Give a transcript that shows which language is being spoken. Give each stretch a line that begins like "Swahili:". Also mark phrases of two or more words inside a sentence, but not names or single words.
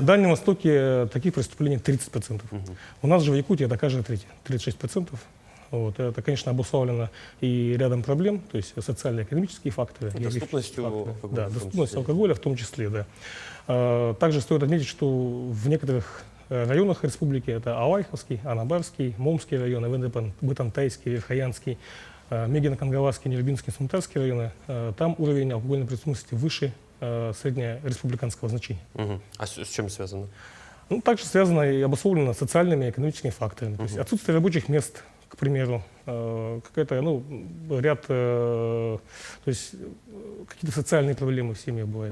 Russian: В Дальнем Востоке таких преступлений 30%. У нас же в Якутии это каждое третье, 36%. Это, конечно, обусловлено и рядом проблем, то есть социально-экономические факторы. Доступностью алкоголя. Да, доступность алкоголя в том числе, да. Также стоит отметить, что в некоторых районах республики, это Алайховский, Анабарский, Момский районы, Бытантайский, Верхоянский, Мегино-Кангавасский, Нерюбинский, Сумтарский районы, там уровень алкогольной преступности выше среднереспубликанского значения. А с чем связано? Также связано и обусловлено социальными и экономическими факторами. То есть отсутствие рабочих мест, к примеру, какие-то социальные проблемы в семье бывают.